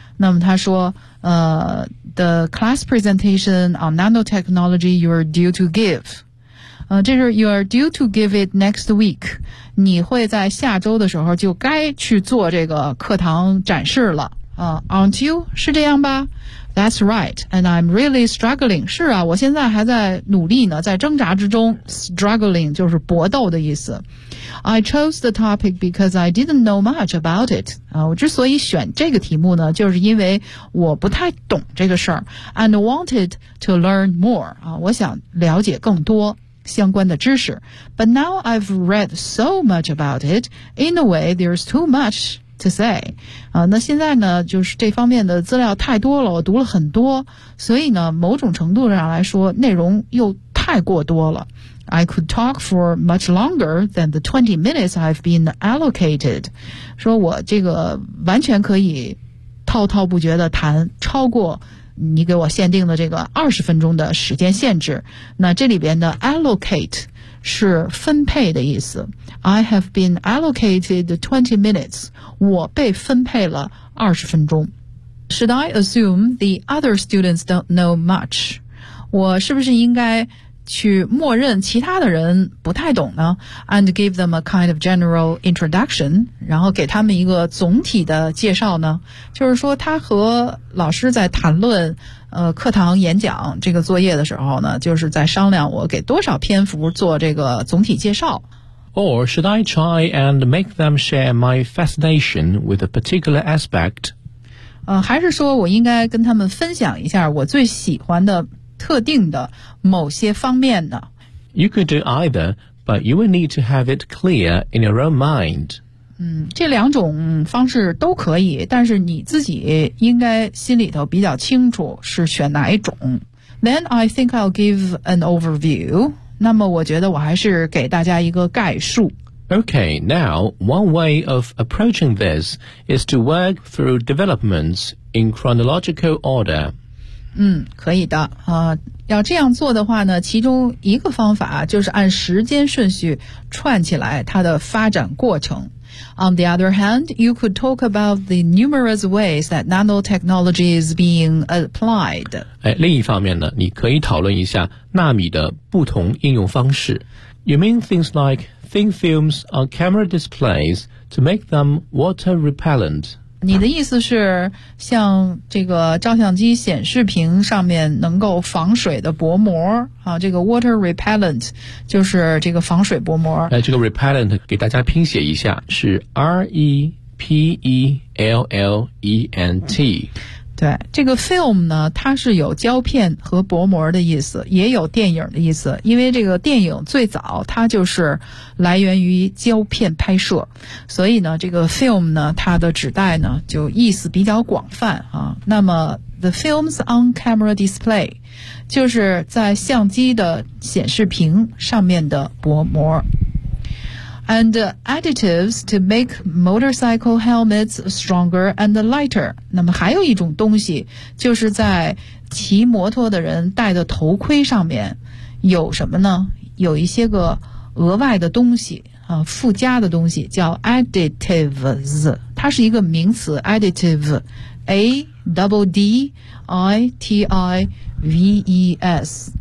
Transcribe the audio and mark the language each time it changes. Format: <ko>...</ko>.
<zh>那么他说</zh> <en>the class presentation on nanotechnology you are due to give,</en> <zh>这是</zh> <en>you are due to give it next week,</en> <zh>你会在下周的时候就该去做这个课堂展示了。</zh> <en>Aren't you?</en> <zh>是这样吧？</zh> <en>That's right. And I'm really struggling.</en> <zh>是啊，我现在还在努力呢，在挣扎之中。 Struggling 就是搏斗的意思。</zh> <en>I chose the topic because I didn't know much about it.</en> <zh>我之所以选这个题目呢，就是因为我不太懂这个事儿。</zh> <en>And wanted to learn more.</en> <zh>我想了解更多相关的知识。</zh> <en>But now I've read so much about it, in a way, there's too much to say.</en> <zh>那现在呢，就是这方面的资料太多了，我读了很多，所以呢，某种程度上来说，内容又太过多了。</zh> <en>I could talk for much longer than the 20 minutes I've been allocated.</en> <zh>说我这个完全可以滔滔不绝地谈超过你给我限定的这个20分钟的时间限制。那这里边的 allocate 是分配的意思。</zh> <en>I have been allocated 20 minutes.</en> <zh>我被分配了20分钟。</zh> <en>Should I assume the other students don't know much?</en> <zh>我是不是应该去默认其他的人不太懂呢？</zh> <en>And give them a kind of general introduction,</en> <zh>然后给他们一个总体的介绍呢？就是说他和老师在谈论课堂演讲这个作业的时候呢，就是在商量我给多少篇幅做这个总体介绍。</zh> <en>Or should I try and make them share my fascination with a particular aspect?</en> <zh>还是说我应该跟他们分享一下我最喜欢的特定的某些方面呢？</zh> <en>You could do either, but you will need to have it clear in your own mind.</en> <zh>这两种方式都可以，但是你自己应该心里头比较清楚是选哪一种。</zh> <en>Then I think I'll give an overview.</en> <zh>那么我觉得我还是给大家一个概述。</zh> <en>Okay, now, one way of approaching this is to work through developments in chronological order.</en> <zh>可以的。要这样做的话呢，其中一个方法就是按时间顺序串起来它的发展过程。</zh> <en>On the other hand, you could talk about the numerous ways that nanotechnology is being applied.</en> <zh>哎，另一方面呢，你可以讨论一下纳米的不同应用方式。</zh> <en>You mean things like thin films on camera displays to make them water repellent?</en> <zh>你的意思是像这个照相机显示屏上面能够防水的薄膜啊，这个 water repellent 就是这个防水薄膜。这个 repellent 给大家拼写一下，是 REPELLENT。对，这个 film 呢，它是有胶片和薄膜的意思，也有电影的意思，因为这个电影最早它就是来源于胶片拍摄，所以呢这个 film 呢，它的指代呢就意思比较广泛啊。那么</zh> <en>the films on camera display</en> <zh>就是在相机的显示屏上面的薄膜。</zh> <en>And additives to make motorcycle helmets stronger and lighter.</en> <zh>那么还有一种东西，就是在骑摩托的人戴的头盔上面有什么呢？有一些个额外的东西啊，附加的东西叫 additives， 它是一个名词 additive， A double D I T I V E S。</zh>